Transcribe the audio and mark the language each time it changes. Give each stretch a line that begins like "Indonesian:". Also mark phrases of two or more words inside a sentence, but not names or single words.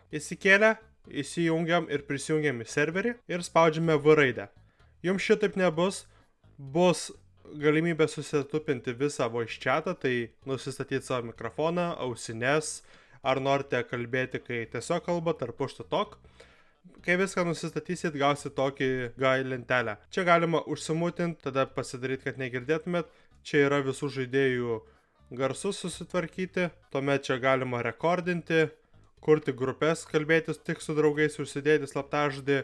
Lithuanian: Įsikėlę, įsijungiam ir prisijungiam į serverį ir spaudžiame V raidę. Jums šitaip nebus, bus galimybė susitupinti visą
English: Voice Chatą,
Lithuanian: tai nusistatyti savo mikrofoną, ausines, ar norite kalbėti, kai tiesiog kalbat, ar
English: push to talk.
Lithuanian: Kai viską nusistatysit, gausit tokį lentelę. Čia galima užsimutinti, tada pasidaryti, kad negirdėtumėt. Čia yra visų žaidėjų garsus susitvarkyti. Tuomet čia galima rekordinti, kurti grupės, kalbėtis tik su draugais, užsidėti slaptažodį.